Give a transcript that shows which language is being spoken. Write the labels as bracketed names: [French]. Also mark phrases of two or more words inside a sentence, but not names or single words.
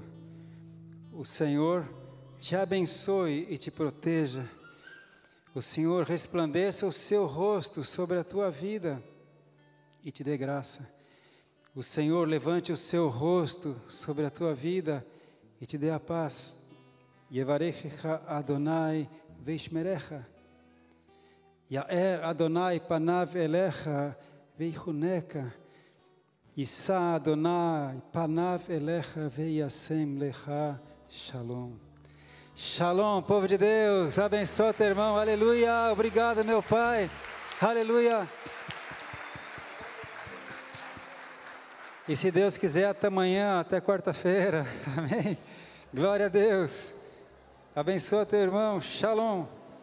[Portuguese] O Senhor te abençoe e te proteja. O Senhor resplandeça o seu rosto sobre a tua vida e te dê graça. O Senhor levante o seu rosto sobre a tua vida e te dê a paz. [Hebrew] יברכך יהוה וישמרך. יאר יהוה פניו אליך ויחנך. ישא יהוה פניו אליך וישם לך. Shalom. [Portuguese] Shalom, povo de Deus, abençoa teu irmão, aleluia, obrigado meu Pai, aleluia. E se Deus quiser, até amanhã, até quarta-feira, amém, glória a Deus, abençoa teu irmão, shalom.